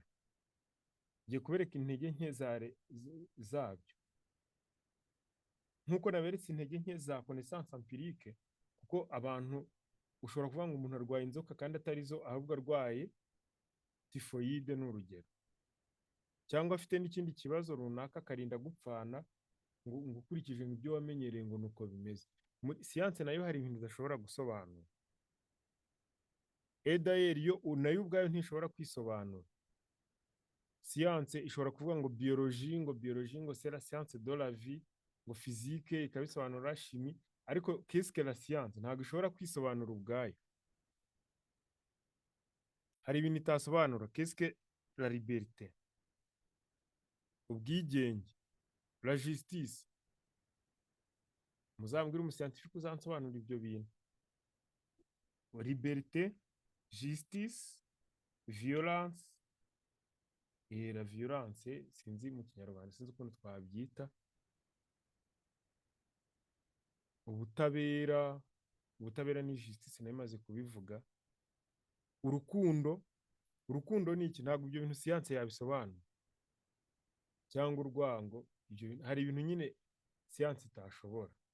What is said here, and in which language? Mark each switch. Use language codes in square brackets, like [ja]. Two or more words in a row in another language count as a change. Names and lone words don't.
[rw] Ngiye kubereka intege nke zabyo, nk'uko naberetse intege nke za [fr] connaissance empirique, [rw] kuko abantu ushobora kuvuga ngo umuntu arwaye inzoka kandi atari zo, ahubwo arwaye tifoyide n'urugero, cyangwa afite n'ikindi kibazo runaka akarinda gupfana ngo ukurikije ibyo wamenyereye ngo nuko bimeze. Muri siyanse nayo hari ibintu udashobora gusobanura. D'ailleurs yo nayo ubwayo ntishobora kwisobanura. Siyanse ishobora kuvuga ngo biologie ngo [fr] c'est la science de la vie, [rw] ngo physique ikabisobanura, chimie, ariko [fr] qu'est-ce que la science [rw] ntabwo ishobora kwisobanura ubwayo. Hari ibintu itasobanura. [fr] Qu'est-ce que la liberté, ubwigenge, la justice. [rw] Muzambwira umuscientifique uzansobanura ibyo bintu. [fr] Liberté, justice, violence. La violence [rw] sinzi mu Kinyarwanda, sinzi ukuntu twabyita. Ubutabera ni justice, nayo imaze kubivuga. Urukundo ni iki? Ntabwo ibyo bintu siyanse yabisobanura. Cyangwa urwango, hari ibintu nyine siyanse itashobora.